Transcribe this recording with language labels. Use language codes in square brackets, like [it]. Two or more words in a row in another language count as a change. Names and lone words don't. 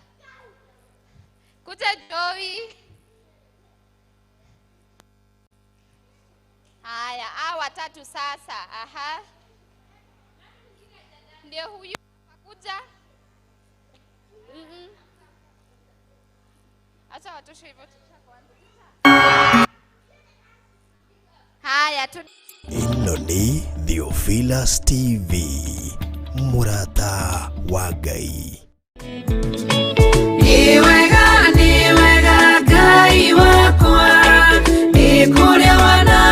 [sw] Kuja Joey. Haya, hao watatu sasa. Aha. Ndio huyu kuja. Acha watoshe hivyo kwanza. Haya, [ki] ino ni Theophilus TV, murata wa Ngai. Ni wega Ngai wakwa, ni kuria wana